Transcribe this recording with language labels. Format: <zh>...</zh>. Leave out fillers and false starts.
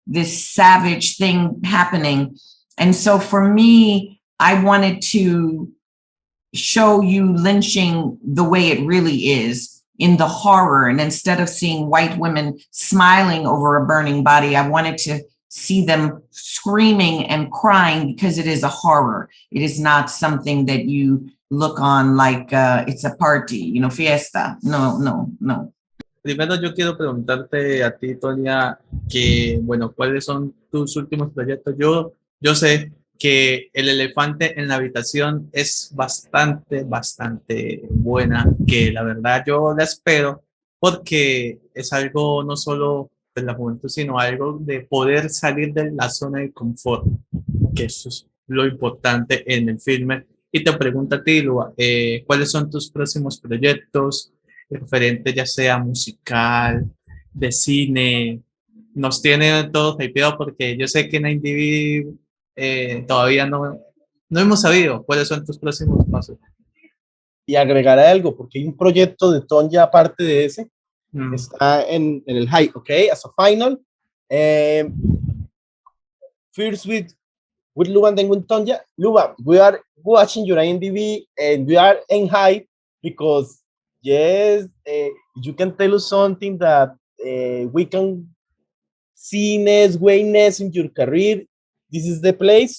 <en>this savage thing happening. And so for me, I wanted to show you lynching the way it really is, in the horror. And instead of seeing white women smiling over a burning body, I wanted to see them screaming and crying, because it is a horror. It is not something that you look on like it's a party, fiesta. No.</en> <es>Primero yo quiero preguntarte a ti, Tonya, que, bueno, ¿cuáles son tus últimos proyectos? Yo sé que El elefante en la habitación es bastante buena, que la verdad yo la espero, porque es algo no solo de la juventud, sino algo de poder salir de la zona de confort, que eso es lo importante en el filme. Y te pregunto a ti, Luba, ¿cuáles son tus próximos proyectos? Referente ya sea musical, de cine, nos tiene todos hypeados, porque yo sé que en IMDb todavía no hemos sabido cuáles son tus próximos pasos. Y agregaré algo, porque hay un proyecto de Tonya aparte de ese, está en el high, ¿ok?</es> <en>As a final. First with Luba and then with Tonya. Luba, we are watching your IMDb and we are in high because yes, you can tell us something that we can see next in your career. This is the place.</en>